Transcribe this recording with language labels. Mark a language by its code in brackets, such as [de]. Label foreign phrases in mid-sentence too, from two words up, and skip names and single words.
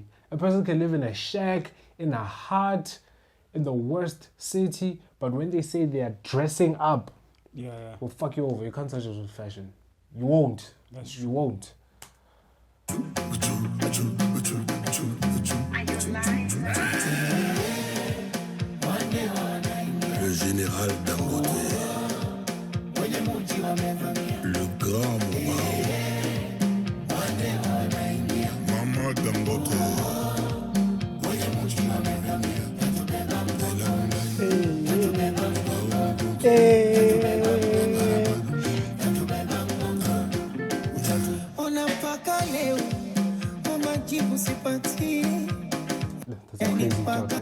[en] A person can live in a shack, in a hut, in the worst city, but when they say they are dressing up, will fuck you over. You can't touch us with fashion. You won't. You won't. [fr] Le général Dangote, le grand Maman Dangote. [en] That's a crazy jacket.